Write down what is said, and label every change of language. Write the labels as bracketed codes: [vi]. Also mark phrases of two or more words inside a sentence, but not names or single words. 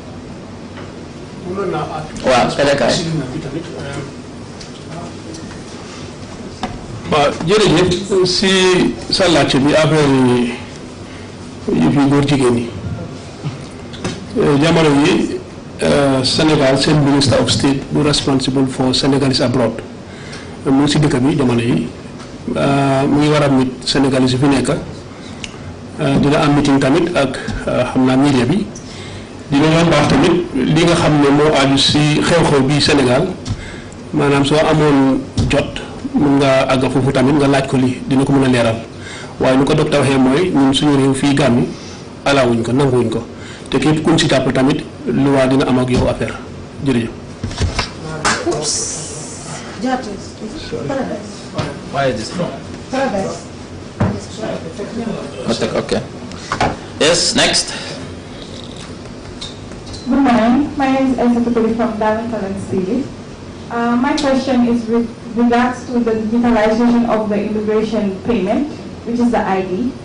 [wo] waaw kay. waaw jërëjëf si sa laajte bi affaire yi fi góor jigéen ñi jamono yi Sénégal seen [en] minister of state [wo] bu [en] responsible for Senegalese abroad [wo] mu ngi si dëkk bi jamono yi mu ngi war a mit Sénégalais yi fi nekk dina am meeting tamit ak xam naa media bi dina yoon baax tamit li nga xam ne moo aju si xew-xew bi Sénégal maanaam soo amoon jot mun nga àgg foofu tamit nga laaj ko lii dina ko mën a leeral waaye nu ko docteur waxee mooy ñun suñu réew fii Gàmbi alawuñ ko nanguwuñ ko te képp kuñ si tàpp tamit lu waa dina am ak yow affaire jërëjëf. [en] Why is this from? Okay. Yes, next. Good morning. My name is Elsa Tukuli from Darwin Talents TV. My question is with regards to the digitalization of the immigration payment, which is the ID.